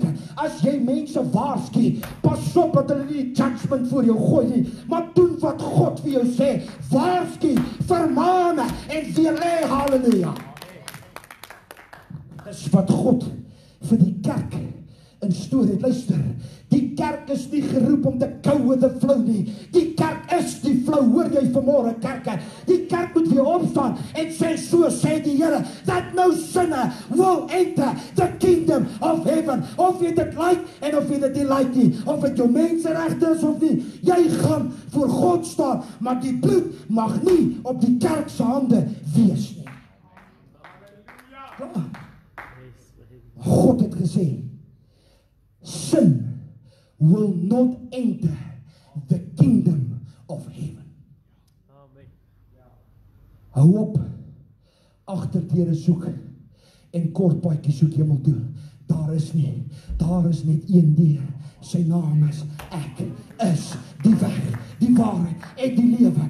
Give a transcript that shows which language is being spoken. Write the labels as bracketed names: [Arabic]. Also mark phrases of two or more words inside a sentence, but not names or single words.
[Afrikaans] As jy mense waarsku, pas op dat hulle nie judgment voor jou gooi nie, maar doen wat God vir jou sê. Waarsku, vermaan en weerlê. Halleluja. Dis wat God vir die kerk in storie het. Luister, die kerk is nie geroep om te [English] go with the flow [Afrikaans] nie. Die kerk is die flow. Hoor jy vanmôre, kerk? Die kerk moet weer opstaan en sê, so sê die Here, [English] that no sinner will enter the kingdom of heaven. [Afrikaans] Of jy dit like en of jy dit nie like nie, of dit jou menseregte is of nie, jy gaan voor God staan, maar die bloed mag nie op die kerk se hande wees nie. God het gesê, [English] sin will not enter the kingdom of heaven. [Afrikaans] Hou op, agterdeure soek en kort paadjie soek hemel toe. Daar is net een deur. Sy naam is ek is die weg, die waarheid en die lewe.